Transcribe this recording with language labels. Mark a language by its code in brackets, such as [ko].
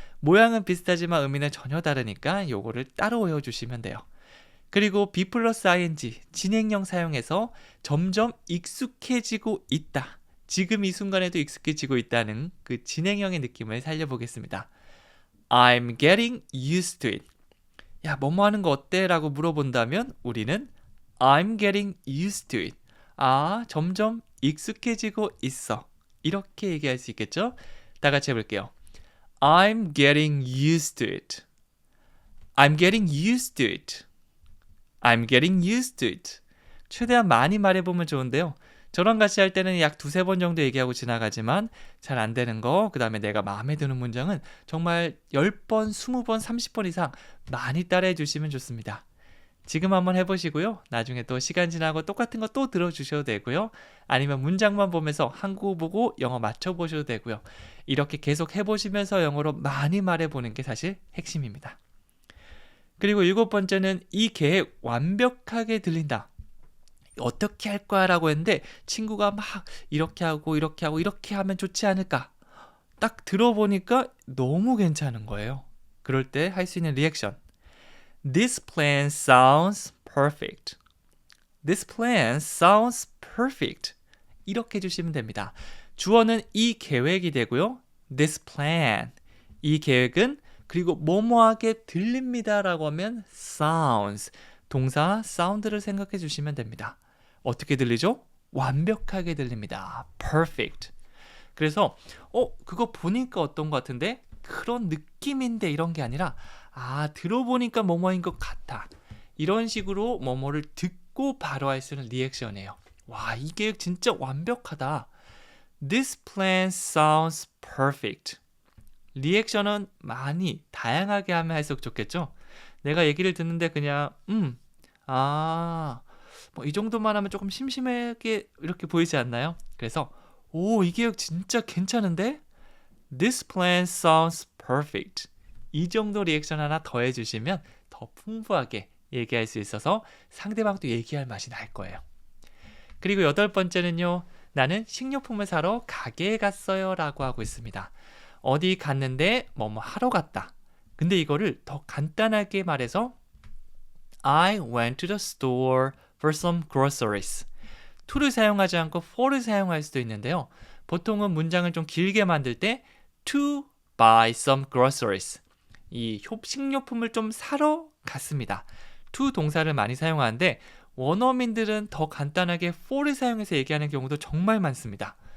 [ko] 모양은 비슷하지만 의미는 전혀 다르니까 요거를 따로 외워주시면 돼요. 그리고 be 플러스 ing, 진행형 사용해서 점점 익숙해지고 있다. 지금 이 순간에도 익숙해지고 있다는 그 진행형의 느낌을 살려보겠습니다. [en] I'm getting used to it. [ko] 야, 뭐뭐 하는 거 어때? 라고 물어본다면 우리는 [en] I'm getting used to it. [ko] 점점 익숙해지고 있어. 이렇게 얘기할 수 있겠죠? 다 같이 해볼게요. [en] I'm getting used to it. I'm getting used to it. I'm getting used to it. [ko] 최대한 많이 말해보면 좋은데요. 저랑 같이 할 때는 약 2-3번 정도 얘기하고 지나가지만 잘 안 되는 거, 그 다음에 내가 마음에 드는 문장은 정말 10번, 20번, 30번 이상 많이 따라해 주시면 좋습니다. 지금 한번 해보시고요. 나중에 또 시간 지나고 똑같은 거 또 들어주셔도 되고요. 아니면 문장만 보면서 한국어 보고 영어 맞춰보셔도 되고요. 이렇게 계속 해보시면서 영어로 많이 말해보는 게 사실 핵심입니다. 그리고 7번째는 이 계획 완벽하게 들린다. 어떻게 할 거야 라고 했는데 친구가 막 이렇게 하고 이렇게 하고 이렇게 하면 좋지 않을까? 딱 들어보니까 너무 괜찮은 거예요. 그럴 때 할 수 있는 리액션. [en] This plan sounds perfect. This plan sounds perfect. [ko] 이렇게 해주시면 됩니다. 주어는 이 계획이 되고요. [en] This plan. [ko] 이 계획은 그리고 뭐뭐하게 들립니다 라고 하면 sounds. 동사 sound를 생각해 주시면 됩니다. 어떻게 들리죠? 완벽하게 들립니다. perfect. 그래서 그거 보니까 어떤 것 같은데? 그런 느낌인데 이런 게 아니라 들어보니까 뭐뭐인 것 같아. 이런 식으로 뭐뭐를 듣고 바로 할 수 있는 리액션이에요. 와, 이 계획 진짜 완벽하다. [en] This plan sounds perfect. [ko] 리액션은 많이 다양하게 하면 할수록 좋겠죠? 내가 얘기를 듣는데 그냥 뭐 이 정도만 하면 조금 심심하게 이렇게 보이지 않나요? 그래서 이 계획 진짜 괜찮은데? [en] This plan sounds perfect. [ko] 이 정도 리액션 하나 더 해주시면 더 풍부하게 얘기할 수 있어서 상대방도 얘기할 맛이 날 거예요. 그리고 8번째는요. 나는 식료품을 사러 가게에 갔어요 라고 하고 있습니다. 어디 갔는데 뭐뭐 하러 갔다. 근데 이거를 더 간단하게 말해서 [en] I went to the store for some groceries. [ko] to를 사용하지 않고 for를 사용할 수도 있는데요. 보통은 문장을 좀 길게 만들 때 [en] to buy some groceries. [ko] 이 식료품을 좀 사러 갔습니다. to 동사를 많이 사용하는데 원어민들은 더 간단하게 for를 사용해서 얘기하는 경우도 정말 많습니다.